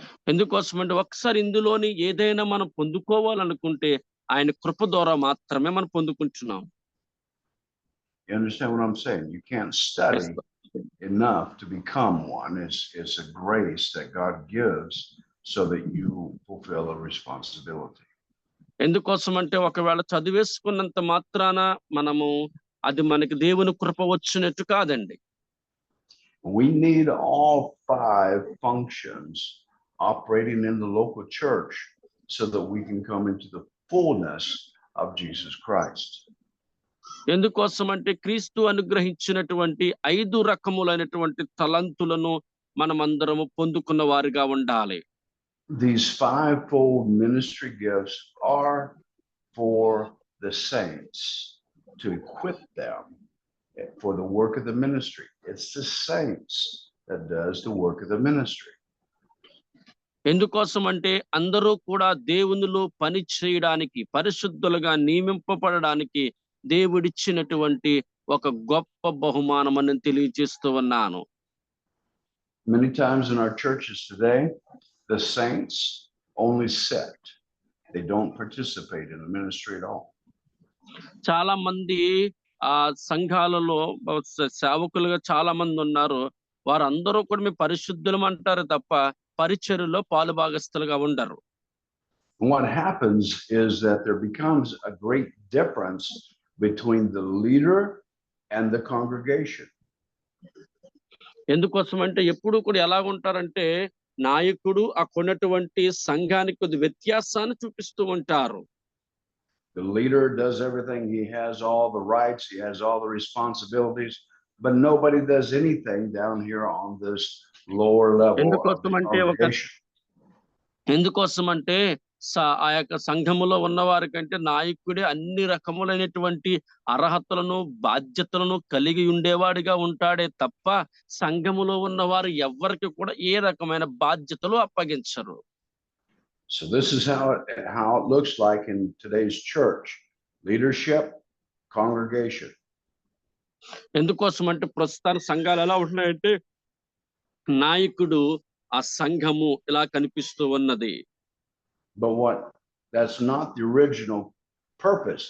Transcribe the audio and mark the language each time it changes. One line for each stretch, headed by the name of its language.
Telugu: ఎందుకోసమంటే ఒకసారి ఇందులోని ఏదైనా మనం పొందుకోవాలనుకుంటే ఆయన కృప ద్వారా మాత్రమే మనం పొందుకుంటున్నాం.
English: You understand what I'm saying? You can't study enough to become one. It's a grace that God gives so that you fulfill a responsibility.
Telugu: ఎందుకోసమంటే ఒకవేళ చదివేసుకున్నంత మాత్రాన మనము అది మనకి దేవుని కృప వచ్చినట్టు కాదండి.
English: We need all 5 functions operating in the local church so that we can come into the fullness of Jesus Christ.
Telugu: ఎందుకోసమంటే క్రీస్తు అనుగ్రహించినటువంటి 5 రకములైనటువంటి తలంతులను మనమందరము పొందుకున్న వారిగా ఉండాలి.
English: These fivefold ministry gifts are for the saints to equip them for the work of the ministry. It's the saints that does the work of the ministry.
Telugu: ఎందుకోసమంటే అందరూ కూడా దేవునిలో పని చేయడానికి పరిశుద్ధులుగా నియమింపబడడానికి దేవుడిచ్చినటువంటి ఒక గొప్ప బహుమానం అని తెలియజేస్తూ ఉన్నాను.
English: Many times in our churches today, the saints only sit. They don't participate in the ministry at all.
Telugu: చాలా మంది సంఘాలలో సేవకులుగా చాలా మంది ఉన్నారు. వారందరూ కూడా మీ పరిశుద్ధులం అంటారు తప్ప పరిచర్యలో పాలుభాగస్తులుగా ఉండరు.
English: What happens is that there becomes a great difference between the leader and the congregation.
Telugu: ఎందుకోసమంటే ఎప్పుడు కూడా ఎలా ఉంటారంటే నాయకుడు అక్కడున్నటువంటి సంఘానికి కొద్ది వ్యత్యాసాన్ని చూపిస్తూ ఉంటారు.
English: The leader does everything. He has all the rights. He has all the responsibilities, but nobody does anything down here on this lower level of the congregation.
Telugu: ఎందుకోసమంటే ఆ యొక్క సంఘములో ఉన్నవారి కంటే నాయకుడే అన్ని రకములైనటువంటి అర్హతలను బాధ్యతలను కలిగి ఉండేవాడిగా ఉంటాడే తప్ప సంఘములో ఉన్నవారు ఎవరికి కూడా ఏ రకమైన బాధ్యతలు అప్పగించరు.
English: So this is how it looks like in today's church: leadership, congregation.
Telugu: ఎందుకోసం అంటే ప్రస్తుతానికి సంఘాలు ఎలా ఉంటున్నాయంటే నాయకుడు ఆ సంఘము ఇలా కనిపిస్తూ ఉన్నది.
English: But that's not the original purpose.